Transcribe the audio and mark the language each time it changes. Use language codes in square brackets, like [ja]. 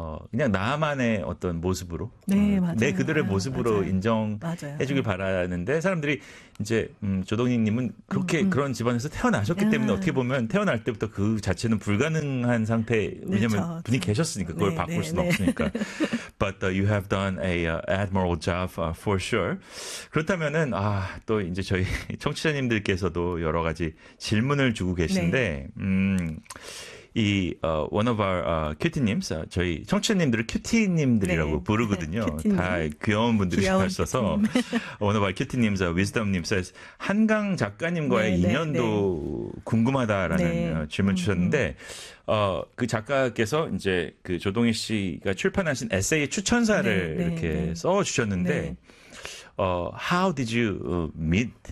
[ko] 그냥 나만의 어떤 모습으로 네, 내 그들의 모습으로 맞아요. 인정해 주길 바라는데 사람들이 이제 조동익 님은 그렇게 그런 집안에서 태어나셨기 때문에 어떻게 보면 태어날 때부터 그 자체는 불가능한 상태 왜냐면 그렇죠. 분이 계셨으니까 그걸 바꿀 수는 없으니까. [en] But you have done a admirable job for sure. [ko] 그렇다면은 아, 또 이제 저희 청취자님들께서도 여러 가지 질문을 주고 계신데 이 [en] one of our [ko] 큐티님, 저희 청취자님들을 큐티님들이라고 부르거든요. 큐티님. 다 귀여운 분들이 있어서 [en] one of our [ko] 큐티님, wisdom님 says 한강 작가님과의 인연도 궁금하다라는 질문 주셨는데 그 작가께서 이제 그 조동희 씨가 출판하신 에세이 추천사를 이렇게 써 주셨는데 [en] how did you meet?